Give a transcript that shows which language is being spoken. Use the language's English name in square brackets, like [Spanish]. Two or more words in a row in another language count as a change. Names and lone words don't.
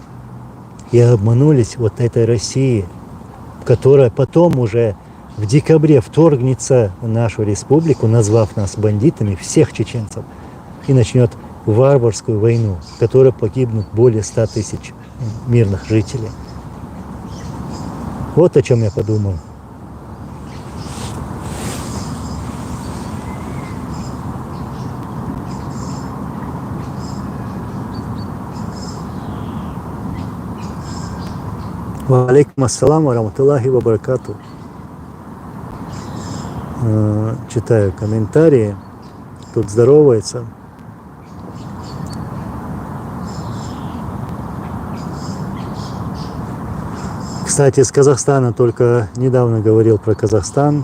[Russian] И обманулись вот этой России, которая потом уже в декабре вторгнется в нашу республику, назвав нас бандитами, всех чеченцев, и начнет варварскую войну, в которой погибнут более 100 тысяч мирных жителей. Вот о чем я подумал. [Arabic] وعليكم السلام ورحمة الله وبركاته. [Russian] Читаю комментарии. Тут здоровается. Кстати, из Казахстана только недавно говорил про Казахстан.